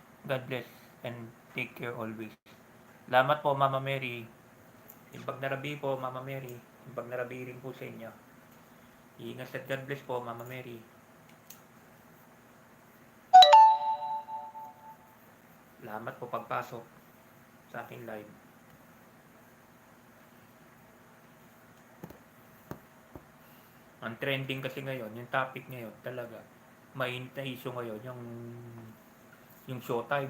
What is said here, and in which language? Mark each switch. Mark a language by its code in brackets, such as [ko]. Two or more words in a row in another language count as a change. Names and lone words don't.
[en] God bless and take care always. [tl] Salamat po, Mama Mary. [ilo] Imbag na rabi po, Mama Mary. Imbag na rabi [tl] rin po sa inyo. Ingat at [en] God bless [tl] po, Mama Mary. Salamat po pagpasok sa aking live. Ang trending kasi ngayon, yung topic ngayon talaga, mainit na issue ngayon, yung showtime.